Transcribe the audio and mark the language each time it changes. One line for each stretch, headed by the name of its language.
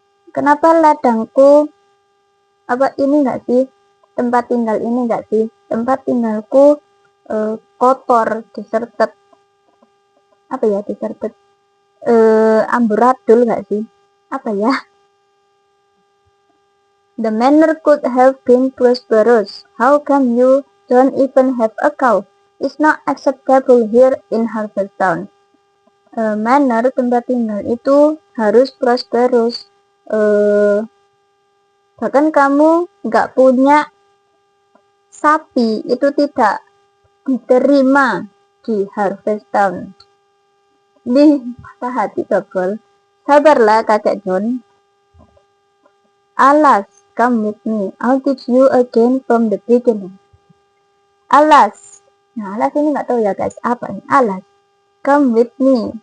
Indonesian: Kenapa ladangku apa ini enggak sih? Tempat tinggal ini enggak sih? Tempat tinggalku kotor, deserted. Apa ya deserted? Amburadul enggak sih? Apa ya?
English: The manor could have been prosperous. How come you don't even have a cow? It's not acceptable here in Harvesttown.
Indonesian: Manor tempat tinggal itu harus prosperous. Bahkan kamu nggak punya sapi, itu tidak diterima di Harvesttown. Nih, patah hati double. Sabarlah kakek John.
English: Alas, come with me. I'll teach you again from the beginning. Alas.
Indonesian: Nah, alas ini nggak tahu ya guys, apa ini? Alas.
English: Come with me.